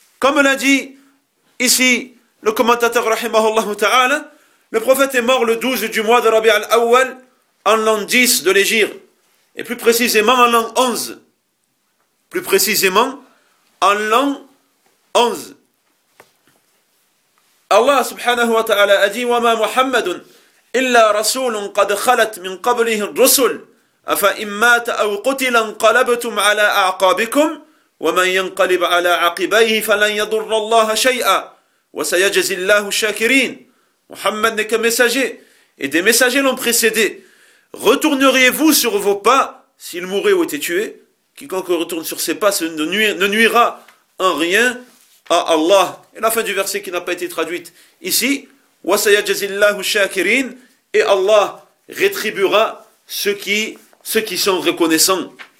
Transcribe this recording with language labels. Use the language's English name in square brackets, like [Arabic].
[French] Comme l'a dit ici le commentateur rahimahullah ta'ala, le prophète est mort le 12 du mois de Rabi al-Awwal en l'an 10 de l'Hégire, et plus précisément en l'an 11. Plus précisément en l'an 11. Allah subhanahu wa ta'ala a dit: [Arabic] وَمَا مُحَمَّدٌ إِلَّا رَسُولٌ قَدْ خَلَتْ مِنْ قَبْلِهِ الرُّسُلُ أَفَإِن مَاتَ أَوْ قُتِلَ انقَلَبْتُمْ عَلَىٰ أَعْقَابِكُمْ وَمَن يَنقَلِبْ عَلَىٰ عَقِبَيْهِ فَلَن يَضُرَّ اللَّهَ شَيْئًا وَسَيَجْزِي اللَّهُ الشَّاكِرِينَ. [French] Muhammad n'est qu'un messager, et des messagers l'ont précédé. Retourneriez-vous sur vos pas s'il mourait ou était tué? Quiconque retourne sur ses pas ne nuira en rien à Allah. Et la fin du verset qui n'a pas été traduite ici: [Arabic] وَسَيَجْزِي اللَّهُ الشَّاكِرِينَ, [French] et Allah rétribuera ceux qui sont reconnaissants.